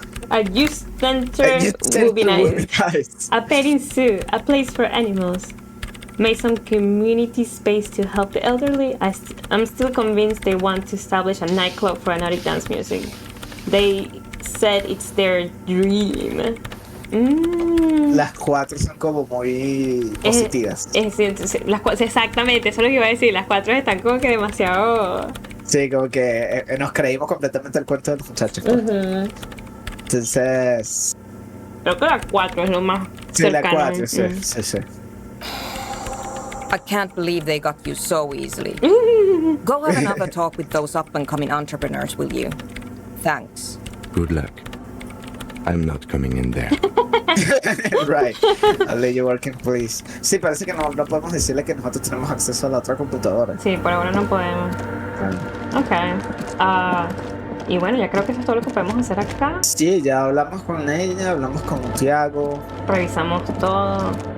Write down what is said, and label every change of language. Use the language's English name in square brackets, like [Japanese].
[English] A youth center would be nice. A petting zoo, a place for animals. Make some community space to help the elderly. I'm still convinced they want to establish a nightclub for anodic dance music. They said it's their dream. [Spanish] Las 4 son como muy positivas. Exactamente, eso es lo que iba a decir. Las 4 están como que demasiado... Sí, como que nos creímos completamente el cuento de los muchachos. Entonces... Creo que la 4 es lo más cercano. La 4, sí. [English] I can't believe they got you so easily. Go have another talk with those up-and-coming entrepreneurs, will you? Thanks. Good luck. I'm not coming in there. Right. I'll let you work in please. [Spanish] Sí, parece que no podemos decirle que nosotros tenemos acceso a la otra computadora. Sí, por ahora no podemos. Ok. Y bueno, ya creo que eso es todo lo que podemos hacer acá. Sí, ya hablamos con ella, hablamos con Tiago. Revisamos todo.